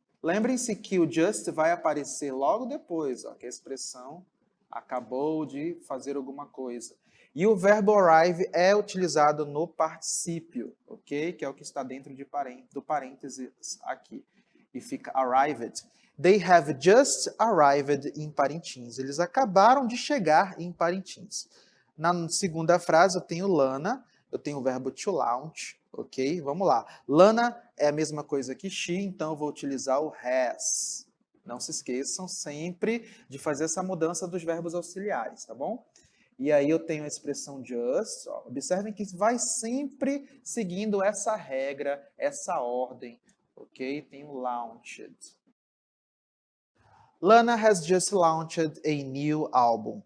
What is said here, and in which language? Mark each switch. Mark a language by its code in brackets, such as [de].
[pt] Lembrem-se que o just vai aparecer logo depois, ó, que a expressão acabou de fazer alguma coisa. E o verbo arrive é utilizado no particípio, ok? Que é o que está dentro do parênteses aqui. E fica arrived. [en] They have just arrived in Parintins. [pt] Eles acabaram de chegar em Parintins. Na segunda frase, eu tenho Lana, eu tenho o verbo to launch, ok? Vamos lá. Lana é a mesma coisa que she, então eu vou utilizar o has. Não se esqueçam sempre de fazer essa mudança dos verbos auxiliares, tá bom? E aí eu tenho a expressão just. Ó, observem que vai sempre seguindo essa regra, essa ordem, ok? Tenho launched. [en] Lana has just launched a new album.